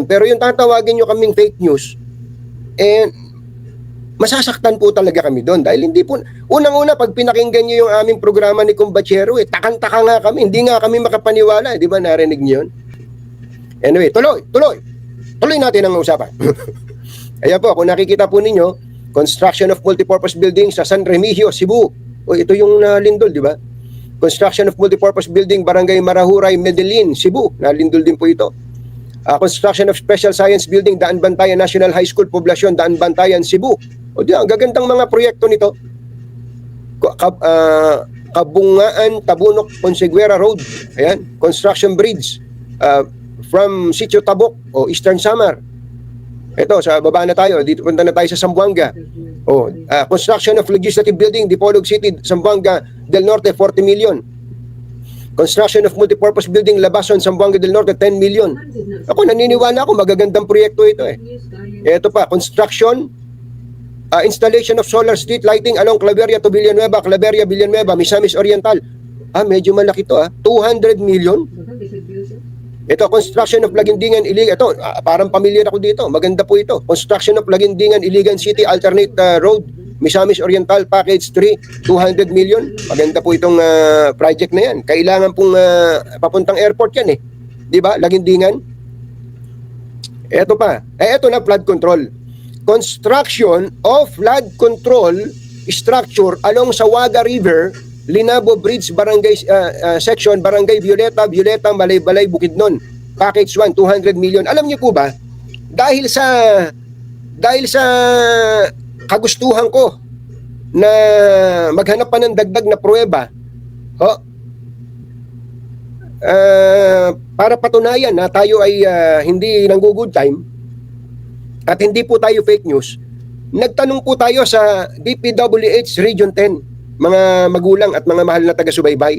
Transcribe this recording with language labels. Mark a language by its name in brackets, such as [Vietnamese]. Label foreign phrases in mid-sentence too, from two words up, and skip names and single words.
[Filipino] Pero yung tatawagin nyo kaming [English] fake news, [Filipino] masasaktan po talaga kami doon. Dahil hindi po, unang-una, pag pinakinggan nyo yung aming programa ni Kumbachero, takang-taka nga kami. Hindi nga kami makapaniwala. Di ba, narinig nyo yun? Anyway, tuloy natin ang usapan. Ayan po, kung nakikita po ninyo, [English] construction of multipurpose building sa San Remigio, Cebu. [Filipino] Ito yung nalindol, di ba? [English] Construction of multipurpose building, Barangay Marahuray, Medellin, Cebu. [Filipino] Nalindol din po ito. [English] Construction of special science building, Daan Bantayan National High School, Poblacion, Daan Bantayan, Cebu. [Filipino] Ang gagandang mga proyekto nito. Kabungaan, Tabunok, Ponseguera Road. [English] Ayan, construction bridge from Sitio Tabok o Eastern Samar. [Filipino] Ito, sa baba na tayo. Dito punta na tayo sa Zamboanga. [English] Construction of legislative building, Dipolog City, Zamboanga del Norte, 40 million. Construction of multipurpose building Labason, Zamboanga del Norte, 10 million. [Filipino] Ako, naniniwala ako, magagandang proyekto ito eh. Ito pa, [English] construction, installation of solar street lighting along Claveria to Villanueva, Claveria, Villanueva, Misamis Oriental. [Filipino] Medyo malaki to 200 million. Ito, [English] construction of Lagindingan, Iligan. [Filipino] Ito, parang familiar ako dito. Maganda po ito. [English] Construction of Lagindingan, Iligan City, alternate road, Misamis Oriental, package 3, 200 million. [Filipino] Maganda po itong project na yan. Kailangan pong papuntang airport yan eh. Di ba? Lagindingan. Ito pa. Ito na, [English] flood control. Construction of flood control structure along Sawaga River, Linabo Bridge, Barangay Section, Barangay Violeta, Malay-Balay, Bukidnon. Package 1, 200 million. [Filipino] Alam niyo po ba, dahil sa kagustuhan ko na maghanap pa ng dagdag na pruweba, para patunayan na tayo ay hindi nanggo-good time at hindi po tayo [English] fake news, [Filipino] nagtanong po tayo sa DPWH Region 10, mga magulang at mga mahal na taga-subaybay.